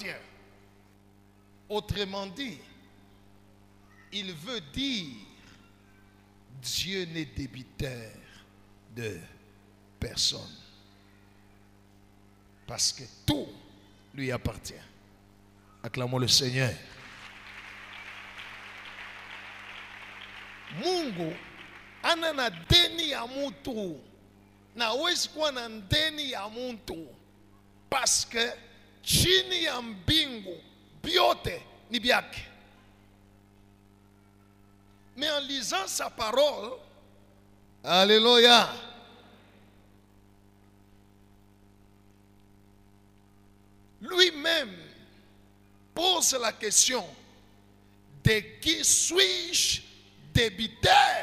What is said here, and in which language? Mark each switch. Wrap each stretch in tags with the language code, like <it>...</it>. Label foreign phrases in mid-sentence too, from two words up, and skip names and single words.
<fr>Autrement dit, il veut dire, Dieu n'est débiteur de personne. Parce que tout lui appartient. Acclamons le Seigneur.</fr> <sw>Mungu ana na deni ya mtu, na hawezi kuwa na deni ya mtu,</sw> <fr>parce que</fr> <sw>chini ya mbingu vyote ni vyake.</sw> <fr>Mais en lisant sa parole, alléluia, lui-même pose la question: de qui suis-je débiteur?</fr>